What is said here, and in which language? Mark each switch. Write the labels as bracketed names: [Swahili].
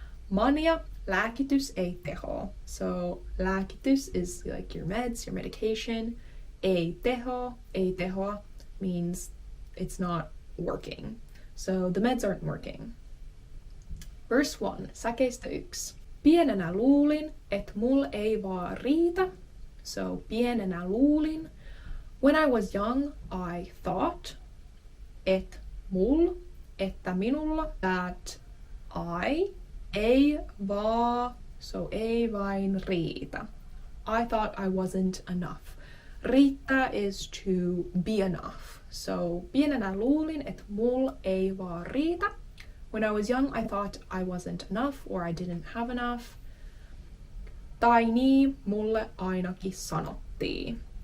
[Finnish] MANIA, lääkitys ei teho. [English] So lääkitys is like your meds, your medication. Ei teho means it's not working. So the meds aren't working. Verse 1, säkeistä 1. [Finnish] Pienenä luulin, et mul ei vaan riitä. So pienenä luulin. [English] When I was young, I thought, [Finnish] et mul, että minulla, [English] that I, [Finnish] ei vaan, so ei vain riitä. [English] I thought I wasn't enough. Riittää is to be enough. [Finnish] So pienenä luulin, et mul ei vaan riitä. [English] When I was young, I thought I wasn't enough or I didn't have enough. [Finnish] Tai niin mulle ainakin sanottiin.